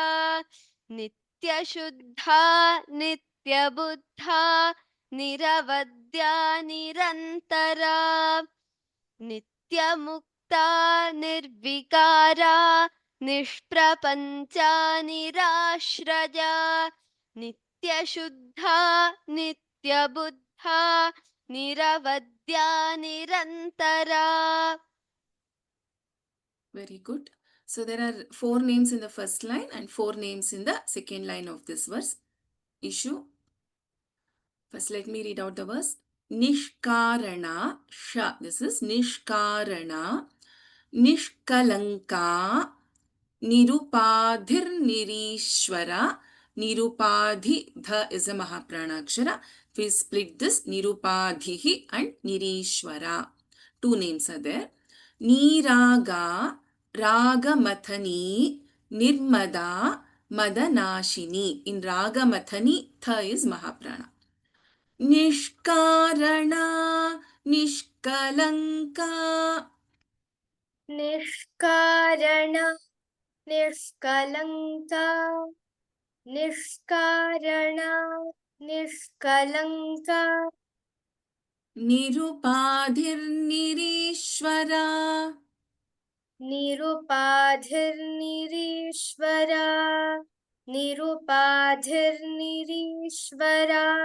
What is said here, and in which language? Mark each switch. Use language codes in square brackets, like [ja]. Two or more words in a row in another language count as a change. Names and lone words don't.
[sa] नित्यशुद्धा नित्यबुद्धा निरवद्या निरन्तरा नित्यमुक्ता निर्विकारा निष्प्रपञ्चा निराश्रया नित्यशुद्धा नित्यबुद्धा निरवद्या निरन्तरा [en] Very good. So there are 4 names in the first line and 4 names in the second line of this verse. Issue. First, let me read out the verse. Nishkarana sha. This is Nishkarana. Nishkalanka. Nirupadhir nirishwara. Nirupadhi. Dha is a [sa] महाप्राण अक्षर. [en] We split this Nirupadhihi and Nirishwara. 2 names are there. Niraga. Ragamathani. Nirmada. Madanashini. In Ragamathani, Tha is Mahaprana. Nishkarana, Nishkalanka. [sa] निष्कारण निष्कलङ्का निष्कारण निष्कलङ्का [en] Nirupadhirnirishwara. [sa] निरुपाधिर्निरीश्वरा निरुपाधिर्निरीश्वरा